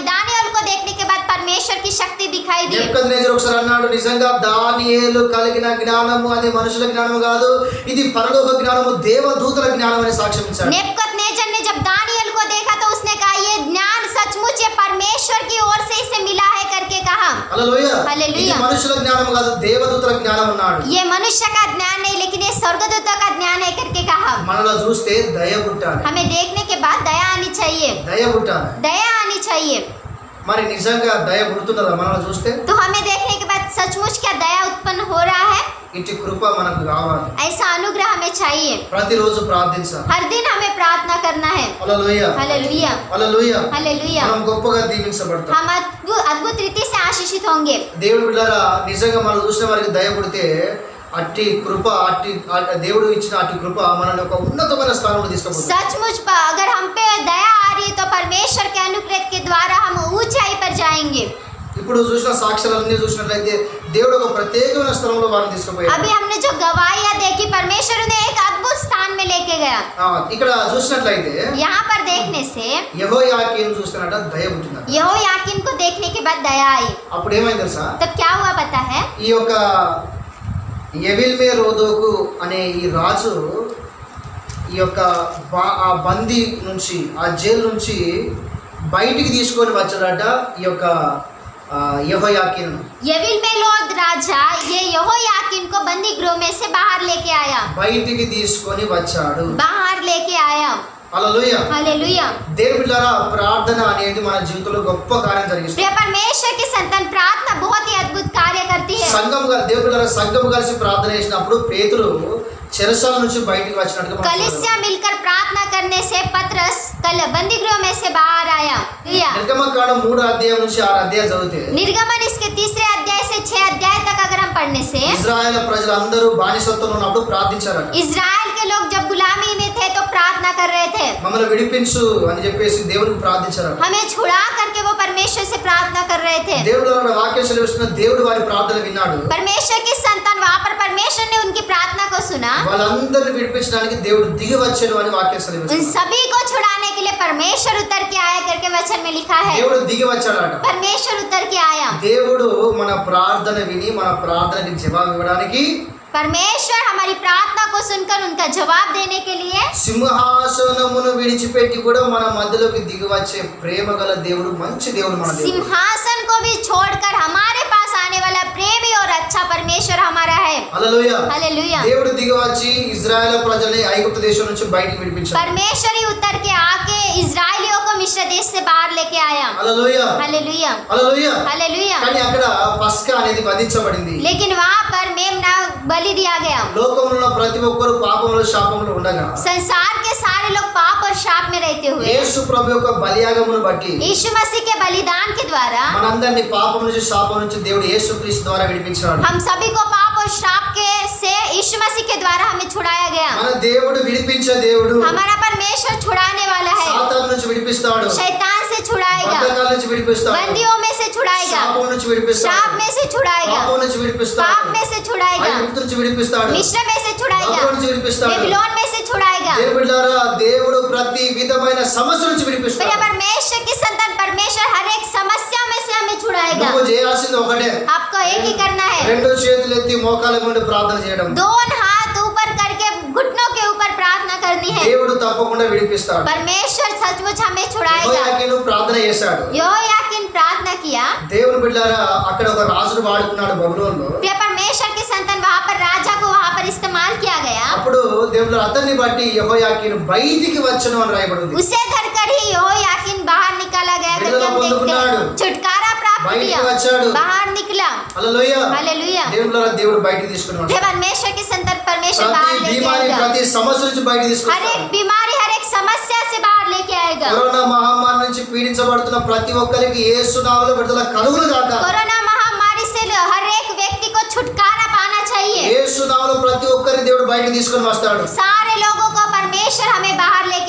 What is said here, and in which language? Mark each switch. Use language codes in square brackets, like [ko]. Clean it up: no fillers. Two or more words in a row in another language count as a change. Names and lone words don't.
[hi] दानियेल को देखने के बाद परमेश्वर की शक्ति दिखाई दी. [te] నెబుకద్నెజర్ ఒకసారి అన్నాడు, నిజంగా దానియేలు కలిగిన జ్ఞానము అది మనుషుల జ్ఞానము కాదు, ఇది పరలోక జ్ఞానము, దేవదూతల జ్ఞానం అని సాక్ష్యం ఇచ్చాడు. [hi] नेबूकदनेस्सर ने जब दानियेल को देखा तो उसने कहा ये ज्ञान सचमुच ये परमेश्वर की ओर से इसे मिला है करके कहा. [te] హల్లెలూయా. హల్లెలూయా. ఇది మనుషుల జ్ఞానం కాదు, దేవదూతల జ్ఞానం అన్నాడు. [hi] ये मनुष्य का ज्ञान नहीं लेकिन ये स्वर्गदूतों का ज्ञान है करके कहा. [te] మనలో చూస్తే దయ పుట్టాలి. [hi] हमें देखने के बाद दया आनी चाहिए. [te] దయ పుట్టాలి. [hi] दया आनी चाहिए. [te] మరి నిజంగా దయ పుడుతున్నదా మనలో చూస్తే? [hi] तो हमें देखने के बाद सचमुच क्या दया उत्पन्न हो रहा है? [te] ఇట్టి కృప మనకు కావాలి. [hi] ऐसा अनुग्रह हमें चाहिए. [te] ప్రతిరోజు ప్రార్థించాలి. [hi] हर दिन हमें प्रार्थना करना है. [te] హల్లెలూయా. [hi] हालेलुया. [te] హల్లెలూయా. [hi] हालेलुया. [te] మనం గొప్పగా దీవించబడతాం. [hi] हम अद्भुत रीति से आशीषित होंगे. [te] దేవుడి బిడ్డలారా, నిజంగా మనం చూసిన వారికి దయ పుడితే అట్టి కృప దేవుడు ఇచ్చిన అట్టి కృప మనల్ని ఒక ఉన్నతమైన స్థానంలో తీసుకుపోతుంది. [hi] सचमुच अगर हम पे दया आ रही है तो परमेश्वर के अनुग्रह के द्वारा हम ऊंचाई पर जाएंगे. [te] ఇప్పుడు చూసిన సాక్ష్యాలన్నీ చూసినట్లయితే దేవుడు ఒక ప్రత్యేకమైన స్థలంలో వారిని తీసుకుపోయాడు. [hi] अभी हमने जो गवाहियां देखी परमेश्वर ने एक अद्भुत स्थान में लेके गया. [te] ఇక్కడ చూసినట్లయితే [hi] यहाँ पर देखने से [te] యెహోయాకీను చూస్తున్నట దయ పుట్టిందట. [hi] यहोयाकीन को देखने के बाद दया आई. [te] అప్పుడు ఏమైంది తెలుసా? [hi] तब क्या हुआ पता है? [te] ఈ యొక్క ఎవిల్మే రోదోకు అనే ఈ రాజు ఈ యొక్క ఆ బందీ నుంచి, ఆ జైలు నుంచి బయటికి తీసుకొని వచ్చాడట ఈ యొక్క యెహోయాకీను. [hi] यविलमेलोद राजा ये यहोयाकीन को बंदी गृह में से बाहर लेके आया. [te] బయటికి తీసుకొని వచ్చాడు. [hi] बाहर लेके आया. [te] హల్లెలూయా. [hi] हालेलुया. [te] దేవుని బిడ్డలారా, ప్రార్థన అనేది మన జీవితంలో గొప్ప కార్యం జరిగిస్తుంది. [hi] प्रिय परमेश्वर की संतान प्रार्थना बहुत ही अद्भुत कार्य करती है. [te] దేవుని బిడ్డలారా, సంఘం కలిసి ప్రార్థన చేసినప్పుడు పేతురు చెరసాల నుంచి బయటికి వచ్చినట్టుగా మనం [hi] कलीसिया मिलकर प्रार्थना करने से पतरस कल बंदी गृह में से बाहर आया. [te] నిర్గమకాండం 3 అధ్యాయం నుంచి 6 అధ్యాయం చదివితే [hi] निर्गमन इसके 3 अध्याय से 6 अध्याय तक अगर हम पढ़ने से [te] ఇశ్రాయేల్ ప్రజలందరూ బానిసత్వంలో ఉన్నప్పుడు ప్రార్థించారట. [hi] इजराइल के लोग जब गुलामी में थे तो प्रार्थना कर रहे थे. [te] మమ్మల్ని విడిపించు అని చెప్పేసి దేవునికి ప్రార్థించారట. [hi] हमें छुड़ा करके वो परमेश्वर से प्रार्थना कर रहे थे. [te] దేవుడు వాక్యం సెలవిస్తున్న దేవుడు వారి ప్రార్థన విన్నాడు. [hi] परमेश्वर की संतान वहां पर परमेश्वर ने उनकी प्रार्थना को सुना. [te] వాళ్ళందరిని విడిపించడానికి దేవుడు దిగి వచ్చాడు అని వాక్యం [hi] उन [te] సెలవిస్తుంది. [hi] सभी को छुड़ाने के लिए परमेश्वर उतर के आया करके वचन में लिखा है. [te] దేవుడు దిగి వచ్చాడట. [hi] परमेश्वर उतर के आया. [te] దేవుడు మన ప్రార్థన విని మన ప్రార్థనకి జవాబు ఇవ్వడానికి [hi] परमेश्वर हमारी प्रार्थना को सुनकर उनका जवाब देने के लिए [te] సింహాసనమును విడిచిపెట్టి కూడా మన మధ్యలోకి దిగి వచ్చే ప్రేమ గల దేవుడు, మంచి దేవుడు మన దేవుడు. [hi] सिंहासन को भी छोड़कर हमारे पास आने वाला प्रेमी और अच्छा परमेश्वर हमारा है. [te] హల్లెలూయా. [hi] हालेलुया. [te] దేవుడు దిగి వచ్చి ఇజ్రాయెల్ ప్రజల్ని ఐగుప్తు దేశం నుంచి బయటికి విడిపించాడు. [hi] परमेश्वर ही उतर के आके इजराइलियों को मिस्र देश से बाहर लेके आया. [te] హల్లెలూయా. [hi] हालेलुया. [te] హల్లెలూయా. [hi] हालेलुया. [te] కానీ అక్కడ పస్కా అనేది వధించబడింది. [hi] लेकिन वहां पर मेमना बलि दिया गया. [te] లోకంలో ప్రతి ఒక్కరు పాపంలో శాపంలో ఉండగా [hi] संसार के सारे लोग पाप और शाप में रहते हुए [te] యేసు ప్రభు యొక్క బలియాగమును బట్టి [hi] यीशु मसीह के बलिदान के द्वारा [te] మనందరినీ పాపం నుంచి శాపం నుంచి దేవుడు యేసుక్రీస్తు ద్వారా విడిపించాడు. [hi] हम सभी को पाप और शाप के से यीशु मसीह के द्वारा हमें छुड़ाया गया. [te] మన దేవుడు విడిపించే దేవుడు. [hi] हमारा परमेश्वर छुड़ाने वाला है. [te] సాతాను నుంచి విడిపిస్తాడు. [hi] शैतान से छुड़ाएगा. [te] బంధకాల నుంచి విడిపిస్తాడు. [hi] बंदियों में से छुड़ाएगा. [te] శాపం నుంచి విడిపిస్తాడు. [hi] शाप में से छुड़ाएगा. [te] పాపం నుంచి విడిపిస్తాడు. [hi] पाप में से छुड़ाएगा. [te] ఐగుప్తు నుంచి విడిపిస్తాడు. [hi] मिस्र में से छुड़ाएगा. [te] బాబులోని నుంచి విడిపిస్తాడు. [hi] बेबीलोन में से छुड़ाएगा. [te] దేవుని బిడ్డలారా, దేవుడు ప్రతి విధమైన సమస్య నుంచి [hi] प्रिय [te] విడిపిస్తాడు. [hi] परमेश्वर की संतान परमेश्वर हर एक समस्या में से हमें छुड़ाएगा. [te] నువ్వు చేయాల్సింది ఒకటే, [hi] आपको एक ही करना है. [te] రెండు చేతులు ఎత్తి మోకాళ్ళ మీద ప్రార్థన చేయడం. [hi] दोनों हाथ ऊपर करके घुटनों के ऊपर प्रार्थना करनी है. [te] దేవుడు తప్పకుండా విడిపిస్తాడు. [hi] परमेश्वर सचमुच हमें छुड़ाएगा. [te] యెహోయాకీను ప్రార్థన చేశాడు. [hi] यहोयाकीन प्रार्थना किया. [te] దేవుని బిడ్డలారా, అక్కడ ఒక రాజును వాడుకున్నాడు బబులోనులో. [hi] प्रिय परमेश्वर की संतान वहां पर राजा को वहां पर इस्तेमाल किया गया. [te] అప్పుడు దేవుడు అతన్ని బట్టి యెహోయాకీను బయటికి వచ్చెను అని రాయబడింది. [hi] उसे धरकर ही यहोयाकीन बाहर निकाला गया करके हम देखते हैं. छुटकारा प्राप्त [te] బయటికి [hi] किया. [te] వచ్చాడు. [hi] बाहर निकला. [te] హల్లెలూయా. [hi] हालेलुया. [te] దేవుడు బయటికి తీసుకుని [hi] प्रिय [te] వచ్చాడు. [hi] परमेश्वर की संतान परमेश्वर [te] ప్రతి [hi] बाहर लेके [te] బీమారి, [hi] आएगा. [te] ప్రతి సమస్య నుంచి బయటికి [hi] हर [te] తీసుకొస్తాడు. [hi] एक बीमारी हर एक समस्या से बाहर लेके आएगा. [te] కరోనా మహమ్మారి నుంచి పీడించబడుతున్న ప్రతి ఒక్కరికి యేసు నామములో విడుదల కలుగును గాక. [hi] कोरोना महामारी से हर एक व्यक्ति को छुटकारा पाना चाहिए. [te] యేసు నామములో ప్రతి ఒక్కరిని దేవుడు బయటికి తీసుకొని వస్తాడు. [hi] सारे लोगों को परमेश्वर हमें बाहर लेके आएगा.